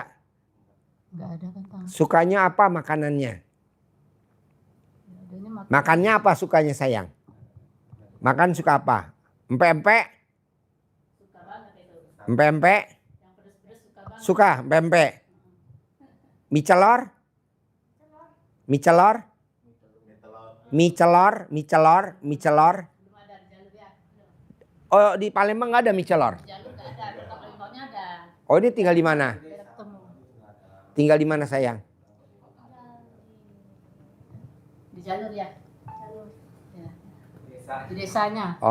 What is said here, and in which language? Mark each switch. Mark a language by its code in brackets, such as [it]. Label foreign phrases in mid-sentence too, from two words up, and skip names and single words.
[id] Nggak ada kan Tang. Sukanya apa makanannya? Adanya makan. Makannya apa sukanya sayang? Makan suka apa? Empek-empek? Suka banget itu. Empek-empek? Yang pedes-pedes suka banget. Suka empek-empek? Mie celor? Mie celor? Mie celor? Mie celor? Mie celor? Belum ada di Jalur ya. Oh di Palembang nggak ada mie celor? Jalur nggak ada, Kota Palembangnya ada. Oh ini tinggal di mana? Biar ketemu. Tinggal di mana sayang? Di Jalur ya. Ya. Di desanya. di